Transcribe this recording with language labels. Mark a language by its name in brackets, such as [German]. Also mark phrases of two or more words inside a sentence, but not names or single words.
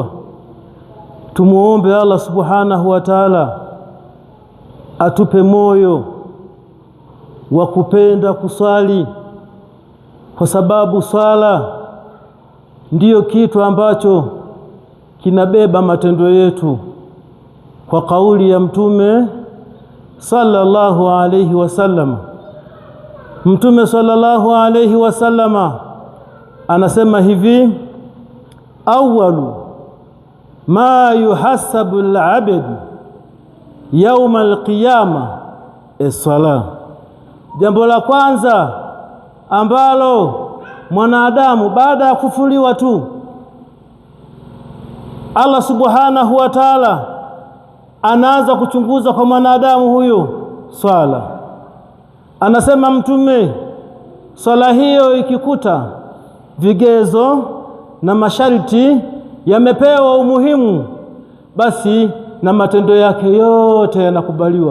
[Swahili] Tumuombe Allah [Arabic] سبحانه وتعالى [Swahili] atupe moyo wa kupenda kuswali, kwa sababu swala ndiyo kitu ambacho kinabeba matendo yetu. Kwa kauli ya Mtume [Arabic] صلى الله عليه وسلم, [Swahili] Mtume [Arabic] صلى الله عليه وسلم [Swahili] anasema hivi: [Arabic] أول ما يحاسب العبد يوم القيامة الصلاة. [Swahili] Jambo la kwanza ambalo mwanadamu baada ya kufuliwa tu Allah [Arabic] سبحانه وتعالى [Swahili] anaanza kuchunguza kwa mwanadamu huyo swala. Anasema Mtume, swala hiyo ikikuta vigezo na masharti yamepewa umuhimu, basi na matendo yake yote yanakubaliwa.